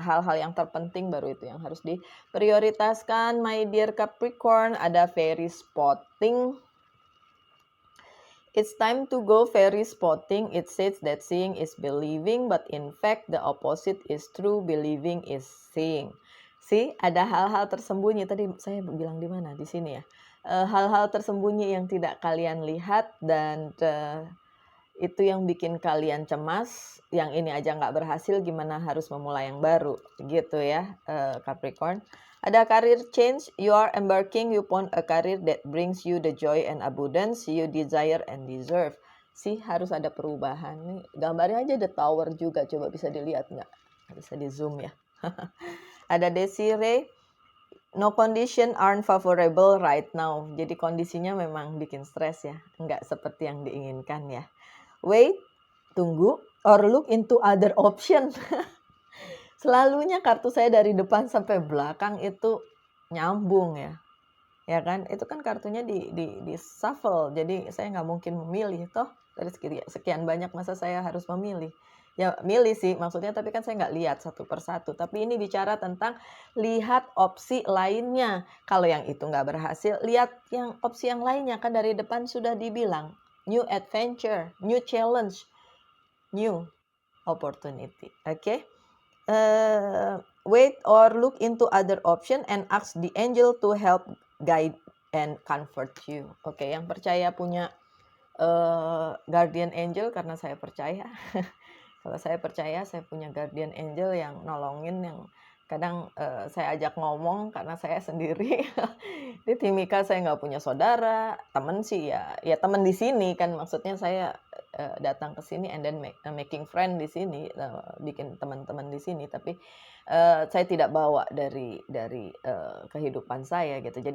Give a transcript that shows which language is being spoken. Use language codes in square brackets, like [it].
[id] Hal-hal yang terpenting baru itu yang harus diprioritaskan. [en] My dear [id] Capricorn, ada fairy spotting. [en] It's time to go fairy spotting. It says that seeing is believing, but in fact the opposite is true. Believing is seeing. See, [id] ada hal-hal tersembunyi. Tadi saya bilang di mana? Di sini ya. Hal-hal tersembunyi yang tidak kalian lihat, dan itu yang bikin kalian cemas. Yang ini aja nggak berhasil, gimana harus memulai yang baru, gitu ya, Capricorn. Ada career change. [en] You are embarking upon a career that brings you the joy and abundance you desire and deserve. [id] Sih, harus ada perubahan. Nih, gambarnya aja The Tower juga. Coba bisa dilihat nggak? Bisa di zoom ya. Ada Desiree. [en] No condition aren't favorable right now. [id] Jadi kondisinya memang bikin stres ya. Nggak seperti yang diinginkan ya. [en] Wait, [id] tunggu, [en] or look into other option. [id] Selalunya kartu saya dari depan sampai belakang itu nyambung ya. Ya kan? Itu kan kartunya di shuffle. Jadi saya nggak mungkin memilih toh. Dari sekian banyak masa saya harus memilih. Ya milih sih maksudnya, tapi kan saya nggak lihat satu persatu. Tapi ini bicara tentang lihat opsi lainnya. Kalau yang itu nggak berhasil, lihat yang opsi yang lainnya. Kan dari depan sudah dibilang. [en] New adventure, new challenge. new opportunity. Okay. Wait or look into other option and ask the angel to help guide and comfort you. [id] Oke, yang percaya punya guardian angel, karena saya percaya. Kalau saya percaya saya punya guardian angel yang nolongin, yang kadang saya ajak ngomong karena saya sendiri. Di Timika saya nggak punya saudara, temen sih ya temen di sini kan, maksudnya saya datang ke sini [en] and then making friend [id] di sini, bikin teman-teman di sini, tapi saya tidak bawa dari kehidupan saya gitu.